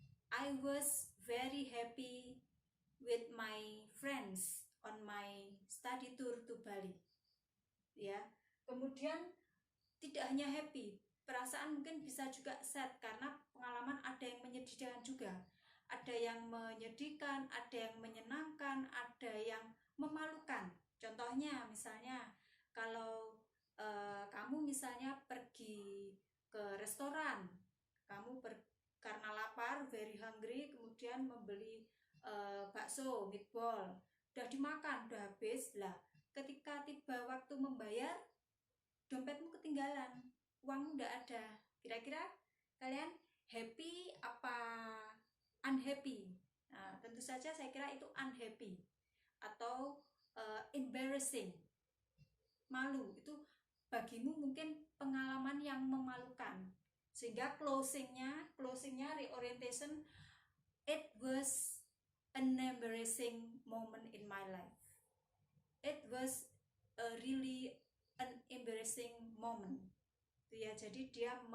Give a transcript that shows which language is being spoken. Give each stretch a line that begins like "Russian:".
English: I was very happy with my friends on my study tour to Bali.
Indonesian: Ya, kemudian tidak hanya happy, perasaan mungkin bisa juga sad karena pengalaman ada yang menyedihkan juga. Ada yang menyedihkan, ada yang menyenangkan, ada yang memalukan. Contohnya misalnya kalau kamu misalnya pergi ke restoran, kamu karena lapar, very hungry, kemudian membeli bakso, meatball, udah dimakan, udah habis lah. Ketika tiba waktu membayar, dompetmu ketinggalan, uangmu udah ada. Kira-kira kalian happy apa unhappy? Nah, tentu saja saya kira itu unhappy atau embarrassing, malu. Itu bagimu mungkin pengalaman yang memalukan. Sehingga closingnya reorientation,
English: it was an embarrassing moment in my life. It was a really an embarrassing moment.
Indonesian: Ya, jadi dia